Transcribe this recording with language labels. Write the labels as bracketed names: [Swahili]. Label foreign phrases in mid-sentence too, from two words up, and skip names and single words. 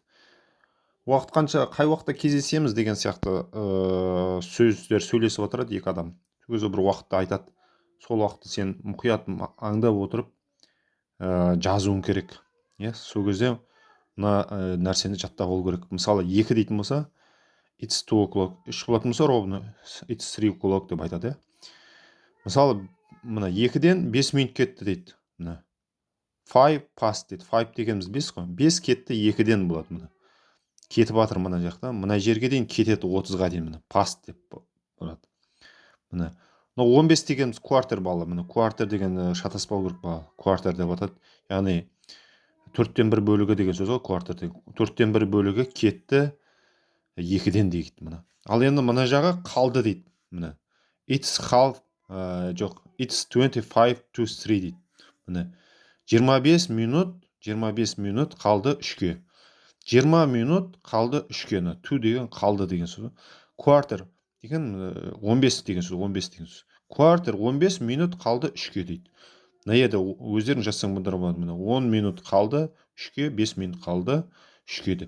[Kazakh] Уақыт қай уақытта кездесеміз деген сияқты сөздер сөйлесіп отырады екі адам. Сол кезде бір уақытты айтады. Сол уақытты сен мұқият аңдап отырып жазуың керек. Сол кезде мына нәрсені жаттап алу керек. Мысалы 2 дейтін болса, [English] it's 2 o'clock. [Kazakh] 3 болатын болса, ровно [English] it's 3 o'clock [Kazakh] деп айтады. Мысалы, мына 2-ден 5 минут кетті дейді. Мына 5 past дейді. 5 дегеніміз 5 қой. 5 кетті 2-ден болады мына. Кетіп жатыр мына жақта. Мына жерге дейін кетеді 30-ға дейін мына. Past деп болады. Мына 15 дегеніміз quarter бала. Мына quarter деген шатаспау керек бала. Quarter деп атады. Яғни 4-тен 1 бөлігі деген сөз ғой, quarter деген. 4-тен 1 бөлігі кетті 2-ден дейді мына. Ал енді мына жағы қалды дейді. [English] Мына it's half жоқ, it's 25 to 3 дейді. [Kazakh] Міне 25 минут қалды 3-ке. 20 минут қалды 3-ке. 2 деген қалды деген сөз. Quarter деген 15 деген сөз, 15 деген сөз. Quarter 15 минут қалды 3-ке дейді. Мына жерде өздерің жазсаң бұндар болады. Міне 10 минут қалды 3-ке, 5 минут қалды 3-ке деп.